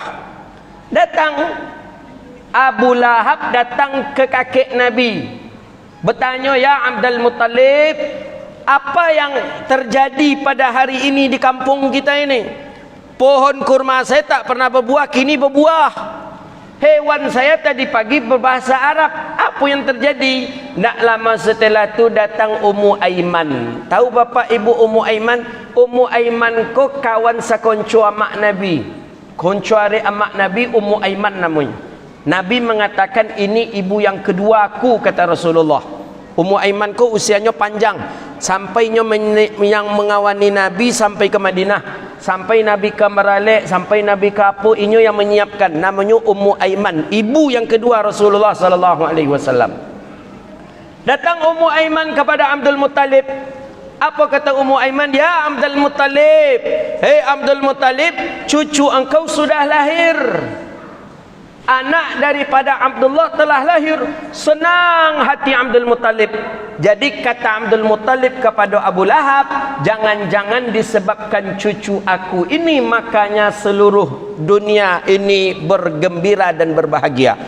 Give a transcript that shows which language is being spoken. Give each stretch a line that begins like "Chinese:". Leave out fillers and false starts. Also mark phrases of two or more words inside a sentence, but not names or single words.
Indonesian: Datang Abu Lahab datang ke kakek Nabi, bertanya, ya Abdul Muttalib, apa yang terjadi pada hari ini di kampung kita ini? Pohon kurma saya tak pernah berbuah, kini berbuah. Hewan saya tadi pagi berbahasa Arab. Apa yang terjadi? Tak lama setelah itu datang Ummu Aiman.
Minangkabau: Tahu bapa ibu Ummu Aiman? Ummu Aiman ko kawan sakonco amak Nabi. Konco are amak Nabi,
Indonesian: Ummu Aiman namanya. Nabi mengatakan ini ibu yang kedua aku, kata Rasulullah. Ummu Aiman ko usianya panjang. Sampainya yang mengawani Nabi sampai ke Madinah. Sampai Nabi ke Meralek, sampai Nabi ke apa, inyo yang menyiapkan. Namanya Ummu Aiman, ibu yang kedua Rasulullah sallallahu alaihi wasallam. Datang Ummu Aiman kepada Abdul Muttalib. Apa kata Ummu Aiman? Ya Abdul Muttalib, hei Abdul Muttalib, cucu engkau sudah lahir. Anak daripada Abdullah telah lahir. Senang hati Abdul Muttalib. Jadi kata Abdul Muttalib kepada Abu Lahab, jangan-jangan disebabkan cucu aku ini makanya seluruh dunia ini bergembira dan berbahagia.